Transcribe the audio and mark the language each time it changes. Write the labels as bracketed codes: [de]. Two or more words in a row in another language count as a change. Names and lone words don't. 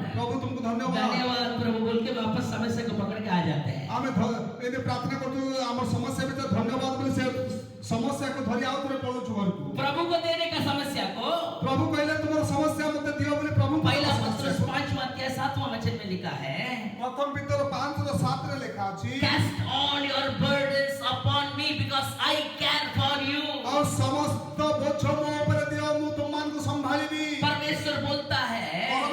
[or] ପ୍ରଭୁ ତୁମକୁ ଧନ୍ୟବାଦ [hi] धन्यवाद प्रभु बोल के वापस समस्या को पकड़ के आ जाते हैं। [or] ଆମେ ଏମିତି ପ୍ରାର୍ଥନା କରୁଛୁ ଆମର ସମସ୍ୟା ଭିତରେ ଧନ୍ୟବାଦ ବୋଲି ସେ ସମସ୍ୟାକୁ ଧରି ଆଉ ଥରେ ପଳଉଛୁ ଘରକୁ [hi] प्रभु को देने का समस्या को, [or] ପ୍ରଭୁ କହିଲେ ତୁମର ସମସ୍ୟା ମତେ ଦିଅ ବୋଲି ପ୍ରଭୁ [hi] पहला पत्रस 5:7 वचन में लिखा है, [or] ପ୍ରଥମ ପିତର 5:7 ରେ ଲେଖା ଅଛି [en] cast all your burdens upon me because I care for you। [or] ଆଉ ସମସ୍ତ ବୋଝ ମୋ ଉପରେ ଦିଅ ମୁଁ ତୁମମାନଙ୍କୁ ସମ୍ଭାଳିବି [hi] परमेश्वर बोलता है